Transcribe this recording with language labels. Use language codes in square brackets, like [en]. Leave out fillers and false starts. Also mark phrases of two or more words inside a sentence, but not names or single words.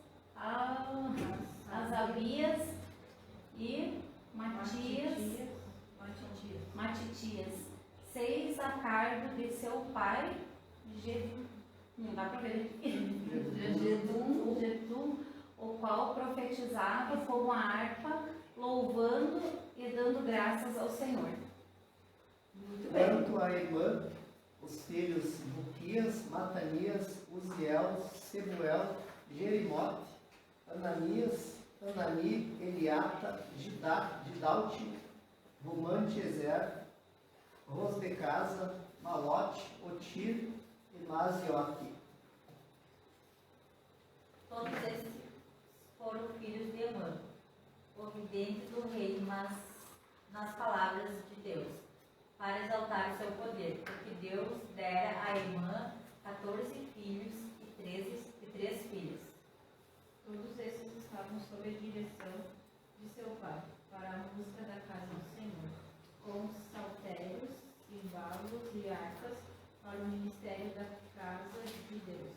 [pt] Azabias e Matitias, 6 a cargo de seu pai, não dá para ver, Jedum, o qual profetizava com a harpa, louvando e dando graças ao Senhor. Muito bem. Quanto a Emã, os filhos Buquias, Matanias, Uziel, Sebuel, Jerimote, Ananias, Anani, Eliata, Gidalte, Romante, Ezer, Rosbecasa, Malote, Otir e Maziote. evidente do rei, mas nas palavras de Deus, para exaltar o seu poder, porque Deus dera à irmã 14 filhos e 3 filhas. Todos esses estavam sob a direção de seu pai, para a música da casa do Senhor, com saltérios, cimbalos e harpas, para o ministério da casa de Deus.